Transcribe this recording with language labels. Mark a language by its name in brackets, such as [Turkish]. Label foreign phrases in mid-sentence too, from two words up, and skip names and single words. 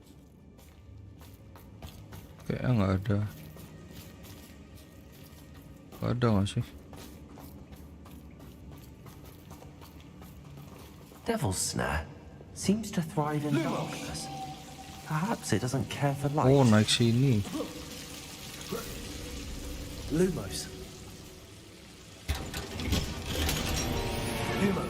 [Indonesian] Kayaknya nggak ada. Nggak ada nggak sih? [English] Devil's Snare seems to thrive in darkness. Perhaps it doesn't care for light. [Indonesian] Oh, naik sini. Lumos. Lumos.